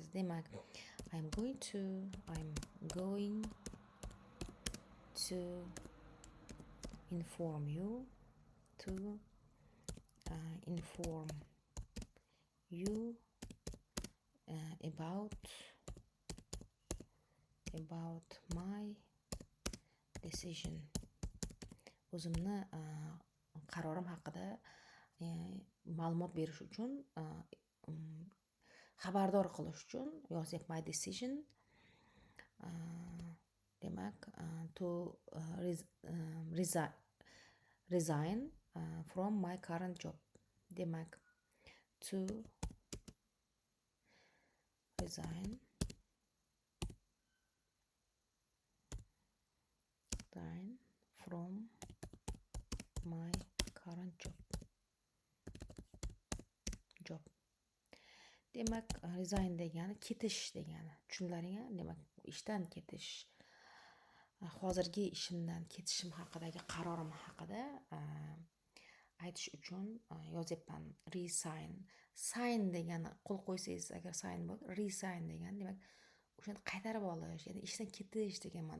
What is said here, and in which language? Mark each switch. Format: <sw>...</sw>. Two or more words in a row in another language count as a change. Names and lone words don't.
<uz>Demak,</uz> <en>I'm going to inform you about my decision.</en> <uz>O'zimni qarorim haqida ma'lumot berish uchun, xabardor qilish uchun yozyapman.</uz> <en>My decision demak to resign from my current job. Demak, to resign from my current job.</en> <uz>Demak, resign degani ketish degani. Tushunlaringmi? Demak, ishdan ketish. Hozirgi ishimdan ketishim haqidagi qarorim haqida aytish uchun yozyapman. Resign. Sign degani qo'l qo'ysangiz agar sign bo'ladi, resign degani demak o'shani qaytarib olish, ya'ni ishdan ketish degan ma'no.</uz>